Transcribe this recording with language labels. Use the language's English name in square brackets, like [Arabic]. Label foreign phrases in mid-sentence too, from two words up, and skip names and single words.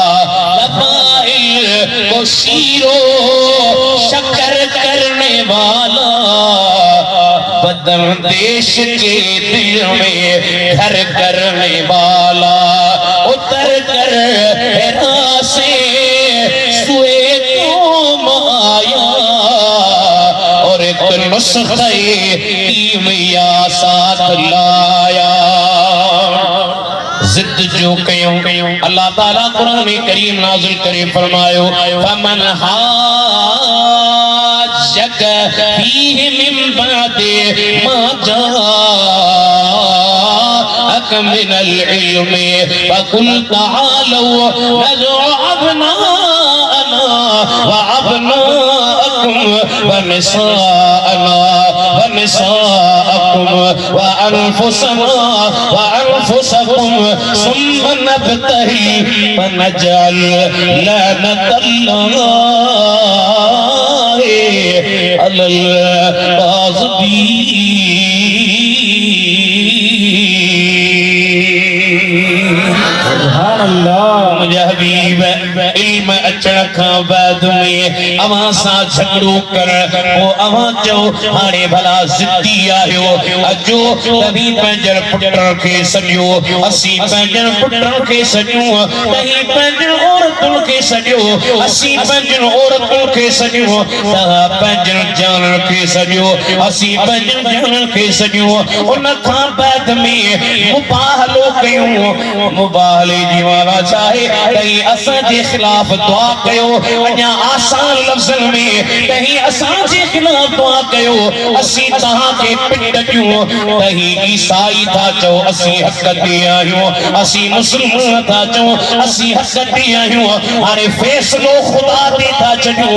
[Urdu] لبائل کو شیرو شکر کرنے والا بدن دیش کے دل میں گھر کرنے والا اتر کر ہیرا سے سوئے تم آیا اور ایک نسخے کیمیا ساتھ لایا [Sindhi] जो कयूं अल्लाह ताला कुरान करीम नाज़िल करे फरमायो फमन [Arabic] حاجك فيه من بعد ما جاءك من العلم فقل تعالوا ندع أبناءنا وأبناءكم ونساءنا ونساءكم وأنفسنا وأنفسكم ثم نبتهل فنجعل لعنة الله على الكاذبين. سبحان الله. [Sindhi] मुझे हबीब इल्म अचण खां बाद में अवां सां झगड़ो कर वो अवां चओ हाणे भला ज़िद्दी आहियो अजो तभी पंहिंजनि पुटनि खे सॼो असीं पंहिंजनि पुटनि खे सॼो तहीं पंहिंजनि औरतुनि खे सॼो असीं पंहिंजनि औरतुनि खे सॼो तव्हां पंहिंजनि जाननि खे सॼो असीं पंहिंजनि जाननि खे सॼो उन खां बाद में मुबाहलो कयूं मुबाहले जी वाला चाहे कहीं असां जे खिलाफ दुआ कयो अञा आसान लफ्ज़न में कहीं असां जे खिलाफ दुआ कयो असीं तहां खे पिट ॾियूं कहीं ईसाई था चओ असीं हक़ ते आहियूं असीं मुस्लमान था चओ असीं हक़ ते आहियूं हाणे फ़ैसिलो ख़ुदा ते था छॾियूं